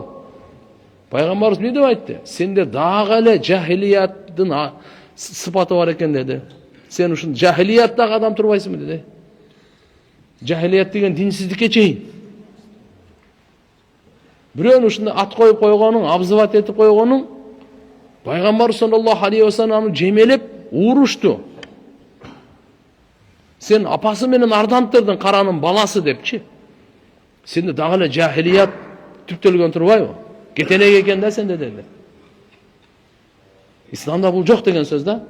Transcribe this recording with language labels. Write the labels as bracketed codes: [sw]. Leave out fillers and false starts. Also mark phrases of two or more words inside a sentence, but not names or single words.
[ky] Пайгамбарыбыз эмне деп айтты? Сенде дагы эле жахилияттын сыпаты бар экен деди. Сен ушун жахилияттагы адам турбайсыңбы деди. Жахилият деген динсиздикке чейин. Бирөөнү ушундай ат коюп койгонуң, абзыват этип койгонуң, Пайгамбар [ar] صلى الله عليه وسلم [ky] жемелеп урушту. Сен апасы менен арданттырдың каранын баласы депчи. Сенде дагы эле жахилият түптөлгөн турбайбы? Кетенек экен да сенде деди. Исламда бул жок деген сөз да.